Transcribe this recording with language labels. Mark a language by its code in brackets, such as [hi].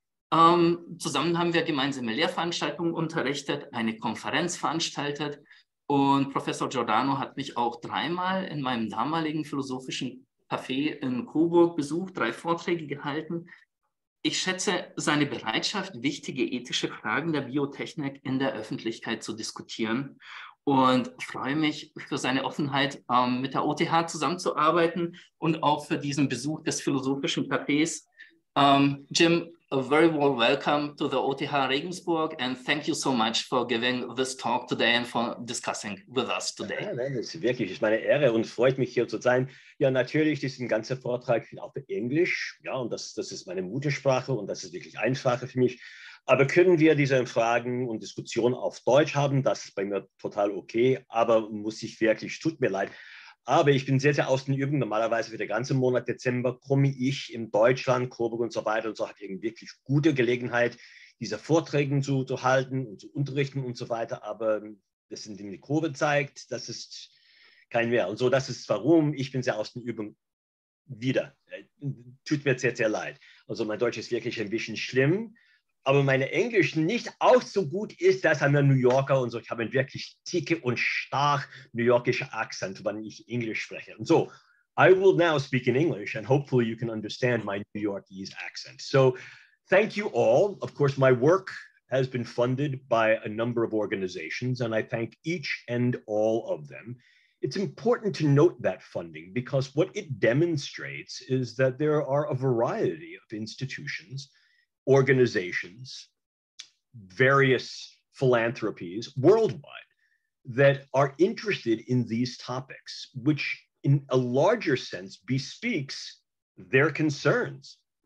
[de] Zusammen haben wir gemeinsame Lehrveranstaltungen unterrichtet, eine Konferenz veranstaltet und Professor Giordano hat mich auch 3-mal in meinem damaligen Philosophischen Café in Coburg besucht, 3 Vorträge gehalten. Ich schätze seine Bereitschaft, wichtige ethische Fragen der Biotechnik in der Öffentlichkeit zu diskutieren und freue mich für seine Offenheit, mit der OTH zusammenzuarbeiten und auch für diesen Besuch des Philosophischen Cafés. [en] Jim, a very warm welcome to the OTH Regensburg and thank you so much for giving this talk today and for discussing with us today. [de] Ja, nein, das ist wirklich meine Ehre und freut mich hier zu sein. Ja, natürlich, diesen ganzen Vortrag auf Englisch, ja, und das ist meine Muttersprache und das ist wirklich einfacher für mich. Aber können wir diese Fragen und Diskussionen auf Deutsch haben? Das ist bei mir total okay, aber muss ich wirklich, tut mir leid. Aber ich bin sehr, sehr aus den Übungen. Normalerweise für den ganzen Monat Dezember komme ich in Deutschland, Coburg und so weiter und so, habe ich wirklich gute Gelegenheit, diese Vorträge zu halten und zu unterrichten und so weiter. Aber das sind die Kurve zeigt, das ist kein mehr. Und so, das ist warum ich bin sehr aus den Übungen wieder. Tut mir sehr, sehr leid. Also mein Deutsch ist wirklich ein bisschen schlimm. Aber meine Englisch nicht auch so gut ist, dass [en] I'm a New Yorker [de] und so. Ich habe einen wirklich dicke und stark New Yorkischen Akzent, wenn ich Englisch spreche. Und so, [en] I will now speak in English and hopefully you can understand my New Yorkese accent. So, thank you all. Of course, my work has been funded by a number of organizations and I thank each and all of them. It's important to note that funding because what it demonstrates is that there are a variety of institutions, organizations, various philanthropies worldwide that are interested in these topics, which in a larger sense bespeaks their concerns.